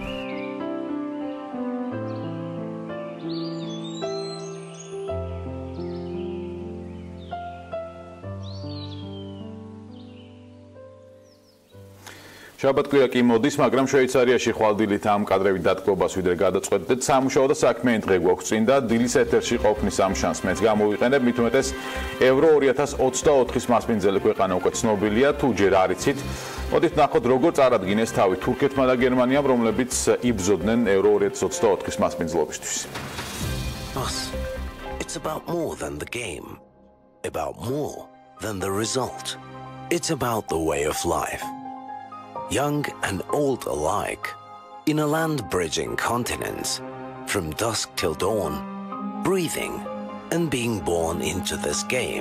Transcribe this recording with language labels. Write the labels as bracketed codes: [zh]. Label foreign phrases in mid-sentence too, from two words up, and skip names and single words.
[ka] შაბათკვირა კი მოდის, მაგრამ შვეიცარიაში ხვალდილით ამ კადრებით დატკბობას ვიდრე გადაწყვეტდეთ, სამუშაო და საქმიანი დღე გვაქვს წინ და დილის ეთერში ყოფნის ამ შანსს მეც გამოვიყენებ, მით უმეტეს ევრო 2024-ის მასპინძელი ქვეყანა უკვე ცნობილია, თუ ჯერ არ იცით. მოდით ნახოთ, როგორ წარადგინეს თავი თურქეთმა და გერმანიამ, რომლებიც იბრძოდნენ ევრო 2024-ის მასპინძლობისთვის. [en] It's about more than the game, about more than the result. It's about the way of life. Young and old alike, in a land bridging continents, from dusk till dawn, breathing and being born into this game.